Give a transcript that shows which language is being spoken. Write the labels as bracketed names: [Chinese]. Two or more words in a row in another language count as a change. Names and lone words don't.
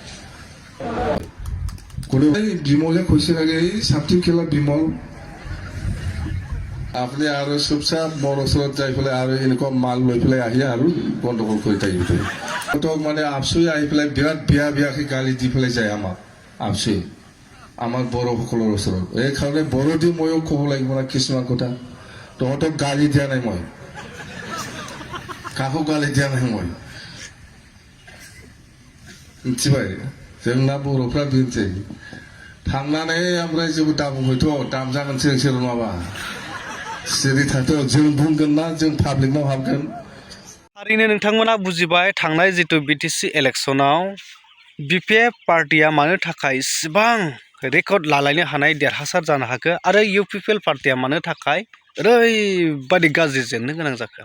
[Assamese] কোনোবাই বিমলে কৈছে লাগে, এই ছাত্ৰী খেলা বিমল আপুনি আৰু চুপচাপ মোৰ ওচৰত যাই পেলাই আৰু এনেকুৱা মাল লৈ পেলাই আহি আৰু গণ্ডগোল কৰি থাকিব। সিহঁতক মানে আপচুই আহি পেলাই বিৰাট বেয়াকৈ গালি দি পেলাই যায় আমাক আপচুই আমাৰ বড়োসকলৰ ওচৰত। এইকাৰণে বড়ো দি ময়ো ক'ব লাগিব না কিছুমান কথা। তহঁতক গালি দিয়া নাই মই, কাকো গালি দিয়া নাই মই, [Bodo] मिथिबाय? जोंना बर'फ्रा बेनोसै, थांनानै ओमफ्राय जेबो दाबुंहैथ' दाम जागोनसो नोंसोर नङाबा। सिरि थाथ' जों बुंगोन ना, जों पाब्लिकनाव हाबगोन। थारैनो नोंथांमोना बुजिबाय थांनाय जितु बिटिसि इलेक्शनाव बिपिएफ पार्टिया मानो थाखाय इसिबां रेकर्ड लालायनो हानाय देरहासार जानो हाखो आरो इउपिपिएल पार्टिया मानो थाखाय ओरैबादि गाज्रि जेननो गोनां जाखो।